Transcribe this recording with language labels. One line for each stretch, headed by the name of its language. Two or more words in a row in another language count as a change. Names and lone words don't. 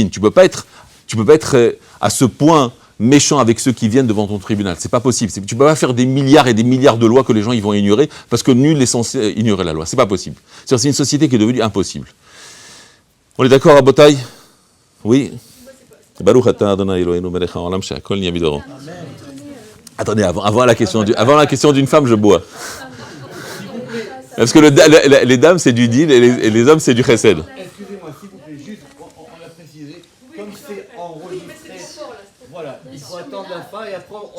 French: Tu peux pas être à ce point méchant avec ceux qui viennent devant ton tribunal. C'est pas possible. Tu peux pas faire des milliards et des milliards de lois que les gens ils vont ignorer, parce que nul n'est censé ignorer la loi. C'est pas possible. C'est une société qui est devenue impossible. On est d'accord, Rabotai? Oui.
Hebrew: ברוך אתה אדוני אלוהינו מלך העולם שהכל נהיה בדברו.
French: Attendez, avant la question d'une femme, je bois. Parce que les dames, c'est du din et les hommes, c'est du chesed. Excusez-moi, s'il vous plaît, juste, on l'a précisé, comme c'est enregistré, voilà, il faut attendre la fin et après on...